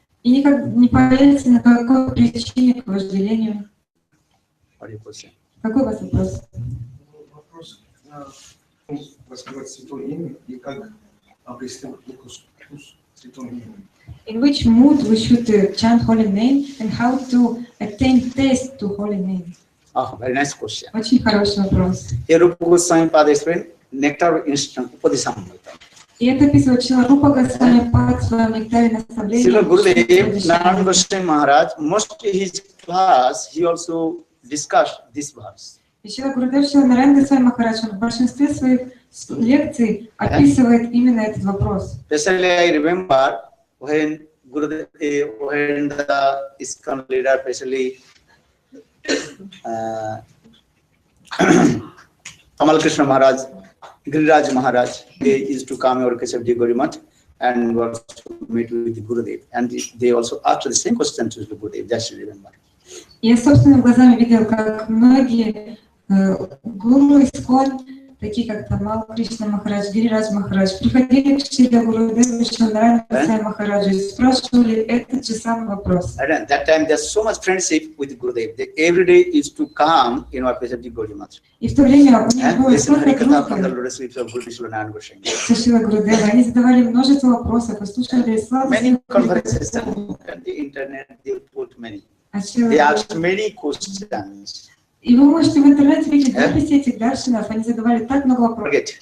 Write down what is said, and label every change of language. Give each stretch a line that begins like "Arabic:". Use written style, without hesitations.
Russian: И никак не появится на какой причине к вожделению.
English: What do you say?
Russian: Какой у вас вопрос? Вопрос, воспевать святое имя и как обрести вкус святого имени.
English: In which mood we should chant holy name and how to attain taste to holy name? Oh, very nice question.
Russian: Очень хороший вопрос.
English: Here Rupa Goswami Pada explained nectar instant upadeshamrita.
Russian: И это описывает Шрила Рупа Госвами Пад в своем нектаре наставления.
English: Srila Gurudev Narayana Goswami Maharaj, most of his class, he also discussed this verse.
Russian: И Шрила Гурудев Шрила Нарайана Госвами Махарадж, он в большинстве своих лекций описывает именно этот вопрос.
English: Especially I remember when Gurudev, when the ISKCON leader, especially Kamal Krishna Maharaj, Giriraj Maharaj, they used to come over Keshavji Gorimat and was to meet with Gurudev. And they also asked the same question to Gurudev, just remember.
Russian: Я собственными глазами видел, как многие гуру ISKCON, такие как Камал Кришна Махарадж, Гирирадж Махарадж, приходили к Шриле Гурудеву Шрила Нарайана Госвами Махараджу и спрашивали этот же самый вопрос.
English: At that time, there's so much friendship with Gurudev. They every day used to come in our Keshavji Gorimat.
Russian: И в то время у них было столько дружбы
English: Many
Russian: со Шрилой Гурудевой. Они задавали множество вопросов и слушали славу
English: conversations on the internet. They put many. They asked many questions.
Russian: И вы можете в интернете видеть записи этих даршинов, они задавали так много вопросов.